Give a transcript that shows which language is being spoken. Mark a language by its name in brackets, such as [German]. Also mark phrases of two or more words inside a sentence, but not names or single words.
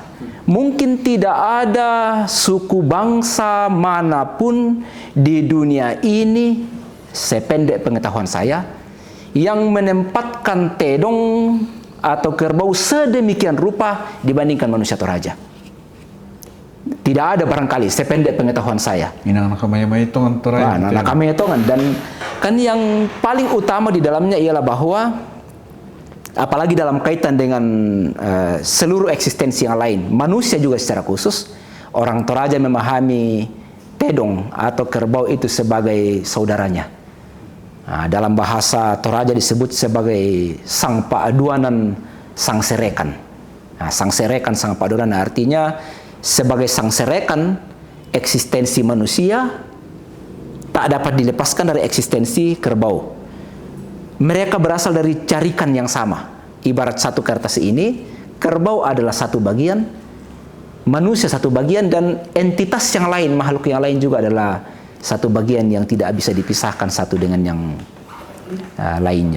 [Indonesian] Mungkin tidak ada suku bangsa manapun di dunia ini, sependek pengetahuan saya, yang menempatkan tedong atau kerbau sedemikian rupa dibandingkan manusia Toraja. Tidak ada barangkali, sependek pengetahuan saya. [Toraja-Sa'dan] Inang nakamaya tongan Toraja. Nakamaya tongan, [Indonesian] dan kan yang paling utama di dalamnya ialah bahwa apalagi dalam kaitan dengan seluruh eksistensi yang lain, manusia juga secara khusus, orang Toraja memahami tedong atau kerbau itu sebagai saudaranya. Dalam bahasa Toraja disebut sebagai [Toraja-Sa'dan] sang paaduanan, sang serekan. Sang serekan, sang paaduanan [Indonesian] artinya sebagai [Toraja-Sa'dan] sang serekan, [Indonesian] eksistensi manusia tak dapat dilepaskan dari eksistensi kerbau. Mereka berasal dari carikan yang sama. Ibarat satu kertas ini, kerbau adalah satu bagian, manusia satu bagian, dan entitas yang lain, makhluk yang lain juga adalah satu bagian yang tidak bisa dipisahkan satu dengan yang lainnya.